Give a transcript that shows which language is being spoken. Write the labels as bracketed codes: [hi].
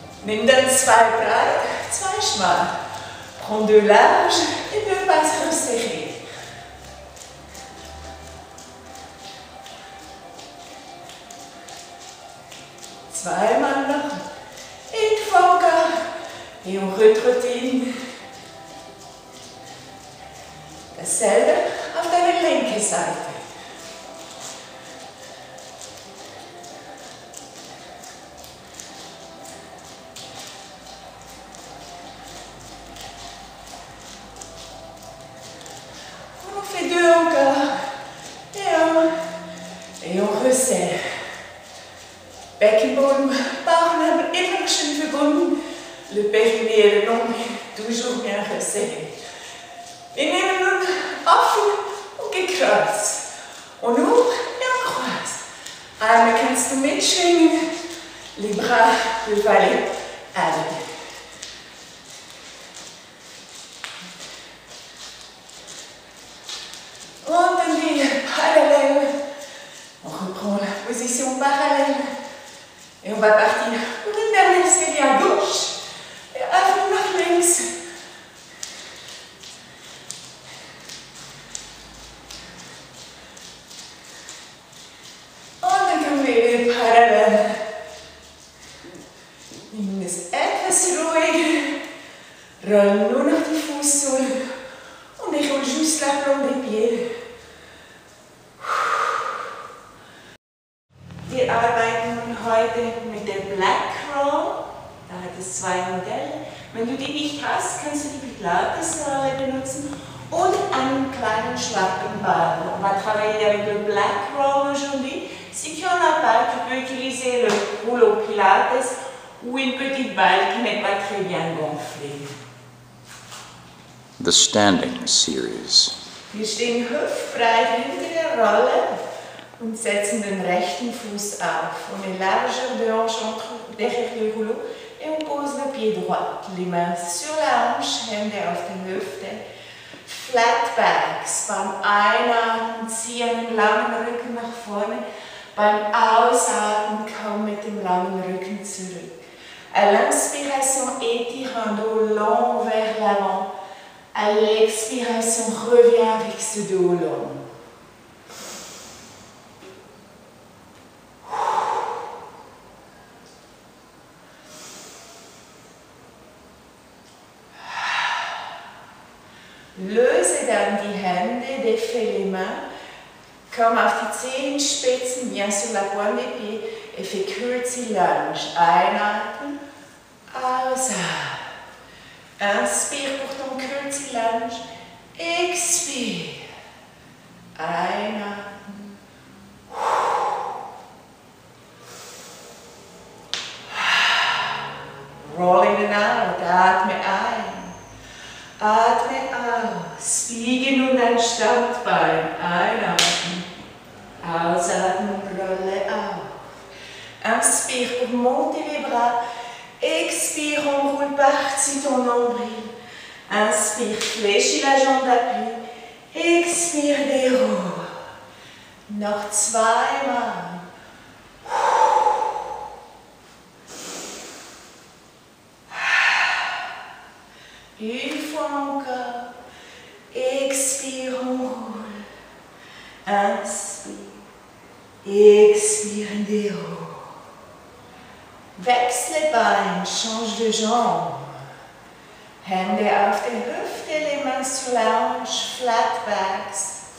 [de] Nimm dann zwei breit, zwei schmal. [fr] Prends deux larges et deux passes resserrées. [de] Zweimal noch. [fr] Une fois encore. Et on retrottine. [de] Dasselbe auf deine linke Seite. [fr] On fait deux encore. Et on resserre. Beckenboden, [de] Arme immer schön verbunden. [fr] Le périnée et le nombril toujours bien resserrés. [de] Wir nehmen nun offen und gekreuzt. [fr] On ouvre et on croise. [de] Einmal kannst du mitschwingen. [fr] Les bras peuvent aller avec. On tendit parallèle. On reprend la position parallèle. Et on va partir pour une dernière série à gauche. Et avant [de] nach links. Und dann kommen wir wieder parallel. Nehmen es etwas ruhiger. Rollen nur noch die Fußsohle. Und ich hole [fr] juste la plombe des pieds. [de] Wir arbeiten heute mit der Black Roll. Da hat es zwei Modelle. Wenn du die nicht hast, kannst du die Pilates-Rolle benutzen und einen kleinen schlappen Ball. [fr] On va travailler avec le Black Roll aujourd'hui. Si tu n'en as pas, tu peux utiliser le rouleau Pilates ou une petite balle qui n'est pas très bien gonflée. [en] The Standing Series. [de] Wir stehen hüftbreit hinter der Rolle und setzen den rechten Fuß auf. [fr] On est largeur de hanche entre derrière le rouleau et on pose le pied droit. Les mains sur la hanche, [de] Hände auf der Hüfte. [en] Flat backs. [de] Beim Einatmen zieh einen langen Rücken nach vorne. Beim Ausatmen komm mit dem langen Rücken zurück. [fr] À l'inspiration, étire un dos long vers l'avant. À l'expiration, reviens avec ce dos long. [de] Löse dann die Hände, [fr] défais les mains, [de] komm auf die Zehenspitzen, [fr] viens sur la pointe des pieds et fais curtsy lunge. [de] Einatmen, ausatmen. [fr] Inspire pour ton curtsy lunge, expire. [de] Einatmen. [en] Rolling it out, [de] atme ein. Atme aus, biege nun dein Standbein, einatmen, ausatmen, rolle auf. [fr] Inspire pour monter les bras, expire, on roule par-dessus ton nombril. Inspire, fléchis la jambe d'appui, expire, déroule. [de] Noch zweimal. [fr] Une fois encore, expire, on roule. Inspire, expire, déroule. [de] Wechsle [fr] les Beine, change de jambe. [de] Hände auf der Hüfte, [fr] les mains sur la hanche, [en] flat backs.